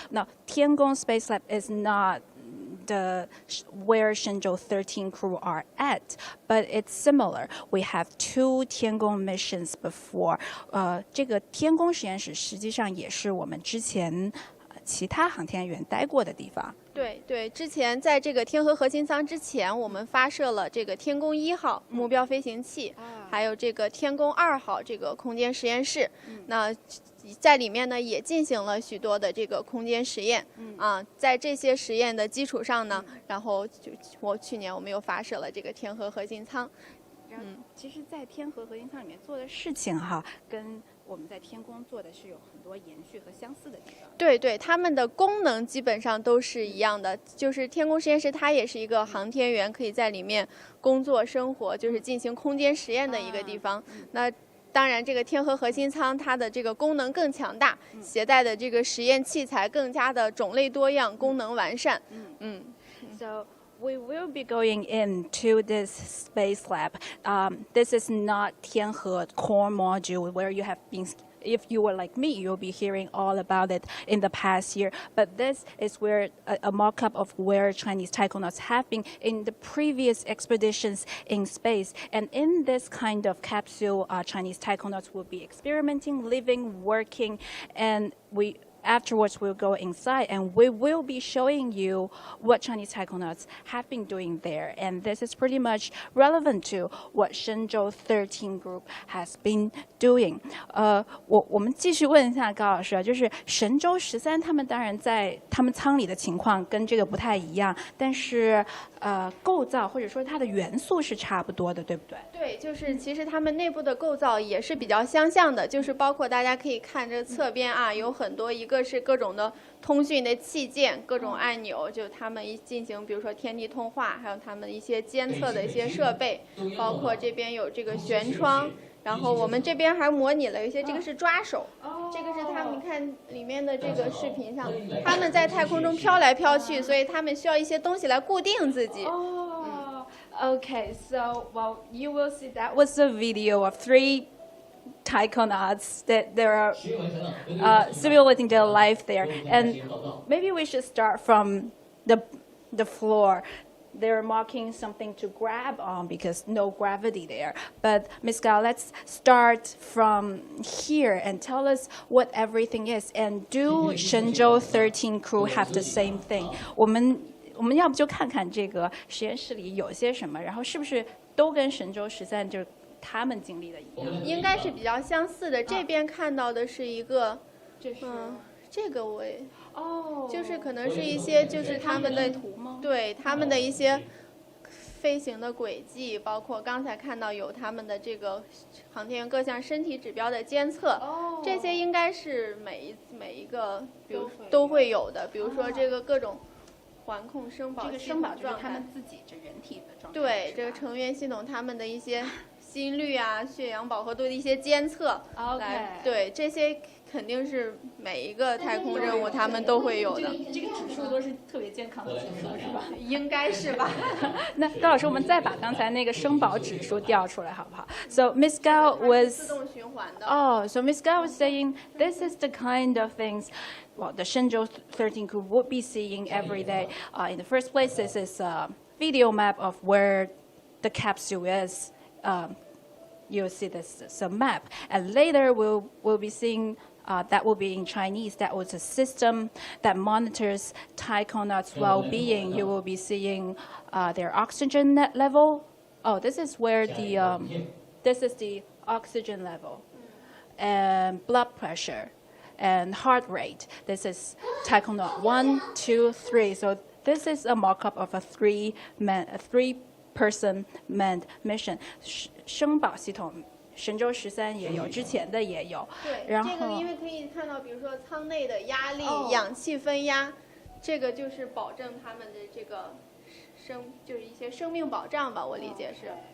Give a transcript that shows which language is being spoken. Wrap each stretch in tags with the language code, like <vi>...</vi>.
<en>Now, Tiangong space lab is not where Shenzhou-13 crew are at, but it's similar. We have 2 Tiangong missions before.</en> <zh>这个天宫实验室实际上也是我们之前其他航天员待过的地方。对对，之前在这个天河核心舱之前，我们发射了这个天宫1号目标飞行器，还有这个天宫2号这个空间实验室。那在里面呢也进行了许多的这个空间实验，在这些实验的基础上呢，然后去年我们又发射了这个天河核心舱。其实，在天河核心舱里面做的事情哈，跟我们在天宫做的是有很多延续和相似的地方。对对，它们的功能基本上都是一样的。就是天宫实验室，它也是一个航天员可以在里面工作生活，就是进行空间实验的一个地方。那当然，这个天河核心舱它的这个功能更强大，携带的这个实验器材更加的种类多样，功能完善。</zh> <en>So we will be going into this space lab. This is not Tianhe core module where you have been. If you were like me, you'll be hearing all about it in the past year. But this is where a mock-up of where Chinese taikonauts have been in the previous expeditions in space. And in this kind of capsule, Chinese taikonauts will be experimenting, living, working, and afterwards, we'll go inside and we will be showing you what Chinese taikonauts have been doing there. And this is pretty much relevant to what Shenzhou-13 group has been doing.</en> <zh>我们继续问一下高老师啊，就是神舟13他们当然在他们舱里的情况跟这个不太一样，但是构造或者说它的元素是差不多的，对不对？对，就是其实它们内部的构造也是比较相像的，就是包括大家可以看这侧边啊，有很多一个是各种的通讯的器件，各种按钮，就他们进行比如说天地通话，还有他们一些监测的一些设备，包括这边有这个舷窗。然后我们这边还模拟了一些，这个是抓手，这个是他们看里面的这个视频上，他们在太空中飘来飘去，所以他们需要一些东西来固定自己。</zh> <en>Okay, so well, you will see that was a video of 3 taikonauts that there are simulating their life there, and maybe we should start from the floor. They're marking something to grab on because no gravity there. But Ms. Gao, let's start from here and tell us what everything is. And do Shenzhou-13 crew have the same thing?</en> <zh>我们要不就看看这个实验室里有些什么，然后是不是都跟神舟13就是他们经历的一样？应该是比较相似的。这边看到的是一个，这个我也。就是可能是一些就是他们的图吗？对他们的一些飞行的轨迹，包括刚才看到有他们的这个航天员各项身体指标的监测，这些应该是每一个比如都会有的，比如说这个各种环控声保，这个声保就是他们自己这人体的状态。对，这个成员系统他们的一些心率啊、血氧饱和度的一些监测，来对这些。肯定是每一个太空任务他们都会有的。这个指数都是特别健康的指数，是吧？应该是吧。那高老师，我们再把刚才那个声保指数调出来，好不好 ？</zh> <en>So Miss Gao was</en> <zh>自动循环的。</zh> <en>So Miss Gao was saying this is the kind of things. Well, the Shenzhou-13 crew would be seeing every day. In the first place, this is a video map of where the capsule is. You'll see this some map, and later we'll be seeing. That will be in Chinese. That was a system that monitors taikonauts' well-being. You will be seeing their oxygen level. Oh, this is where this is the oxygen level, and blood pressure, and heart rate. This is taikonaut 1, 2, 3. So this is a mock-up of a three-person manned mission.</en> <zh>声保系统。神舟13也有，之前的也有。对，然后这个因为可以看到，比如说舱内的压力、氧气分压，这个就是保证他们的这个就是一些生命保障吧，我理解是。</zh>